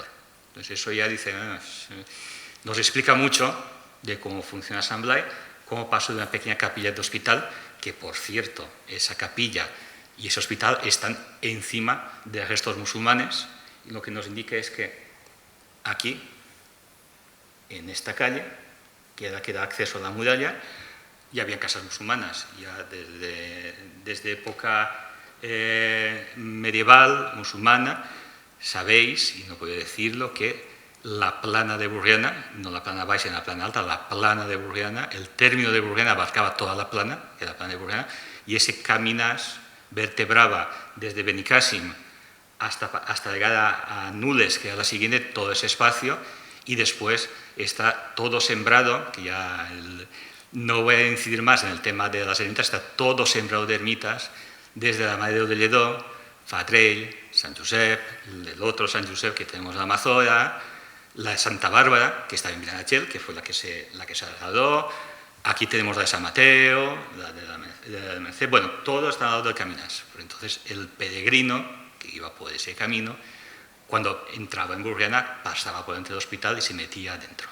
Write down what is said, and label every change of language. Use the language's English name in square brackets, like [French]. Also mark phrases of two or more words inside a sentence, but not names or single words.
[Spanish] Entonces eso ya dice, nos explica mucho de cómo funciona San Blai, cómo pasó de una pequeña capilla de hospital, que por cierto, esa capilla y ese hospital están encima de restos musulmanes, y lo que nos indica es que aquí, en esta calle, que da acceso a la muralla, ya había casas musulmanas, ya desde época medieval, musulmana. Sabéis, y no puedo decirlo, que la plana de Burriana, no la plana baixa, la plana alta, la plana de Burriana, el término de Burriana abarcaba toda la plana, que era la plana de Burriana, y ese Caminás vertebraba desde Benicàssim hasta llegar a Nules, que era la siguiente, todo ese espacio, y después está todo sembrado, que ya no voy a incidir más en el tema de las ermitas, está todo sembrado de ermitas, desde la Madre de Lledó, Fatrell, Sant Josep, el otro Sant Josep que tenemos en la Mazora, la de Santa Bárbara, que está en Vilanachel, que fue la que se trasladó. Aquí tenemos la de San Mateo, la de la Merced. Bueno, todo está al lado del Caminás. Entonces, el peregrino que iba por ese camino, cuando entraba en Burriana, pasaba por dentro del hospital y se metía adentro.